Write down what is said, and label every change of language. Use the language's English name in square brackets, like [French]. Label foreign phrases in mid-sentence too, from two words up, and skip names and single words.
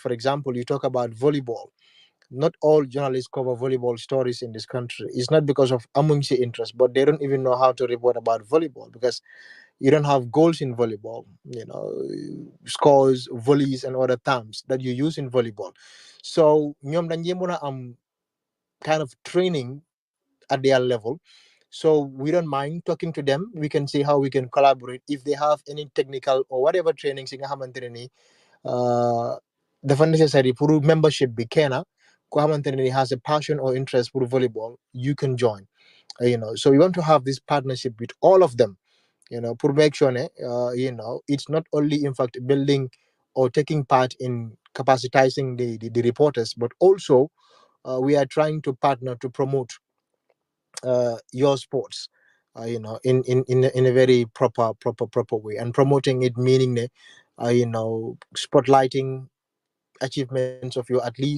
[English] For example, you talk about volleyball. Not all journalists cover volleyball stories in this country. It's not because of amongst interest, but they don't even know how to report about volleyball because You don't have goals in volleyball, scores, volleys, and other terms that you use in volleyball. So [Wolof] ñoom dañ mën am [English] kind of training at their level. So we don't mind talking to them. We can see how we can collaborate if they have any technical or whatever trainings [Wolof] nga xamantene ni dafa necessary pour membership bi kenna ko xamantene ni [English] has a passion or interest for volleyball, you can join. So we want to have this partnership with all of them, pour make sure it's not only in fact building or taking part in capacitizing the reporters, but also we are trying to partner to promote your sports, in a very proper way, and promoting it meaning spotlighting achievements of your athletes.